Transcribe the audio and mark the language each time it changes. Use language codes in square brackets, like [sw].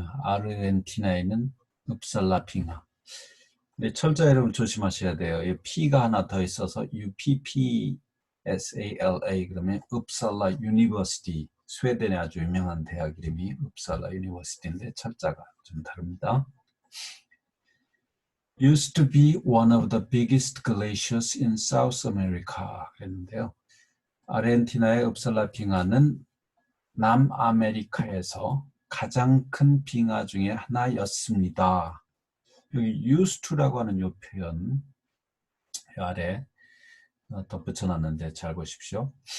[ko] 아르헨티나에 있는 읍살라 빙하. 근데 철자 여러분 조심하셔야 돼요. 이 P가 하나 더 있어서 UPPSALA 그러면 읍살라 유니버시티. 스웨덴의 아주 유명한 대학 이름이 읍살라 유니버시티인데 철자가 좀 다릅니다. [en] Used to be one of the biggest glaciers in South America 그랬는데요. [ko] 아르헨티나의 읍살라 빙하는 남아메리카에서 가장 큰 빙하 중에 하나였습니다. 여기 used to라고 하는 이 표현 아래 덧붙여놨는데 잘 보십시오.